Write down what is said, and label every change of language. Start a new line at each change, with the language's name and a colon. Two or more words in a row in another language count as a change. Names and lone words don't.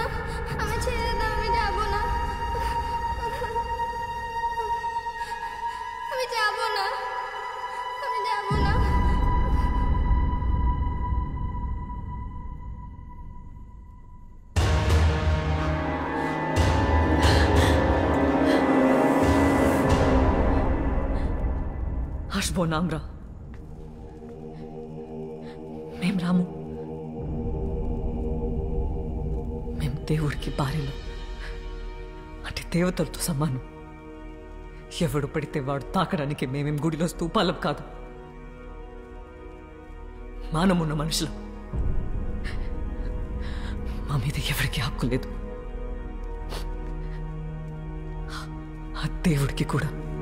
Bangla: আমি ছেড়ে দাও, আমি যাব না। আমি যাব না, আমি যাব না। আসবো না আমরা,
Telugu: మేం రాము. మేం దేవుడికి భార్యలు, అంటే దేవతలతో సమానం. ఎవడు పడితే వాడు తాకడానికి మేమేం గుడిలో స్తూపాలం కాదు. మానమున్న మనుషులు. మా మీద ఎవరికి హక్కు లేదు, ఆ దేవుడికి కూడా.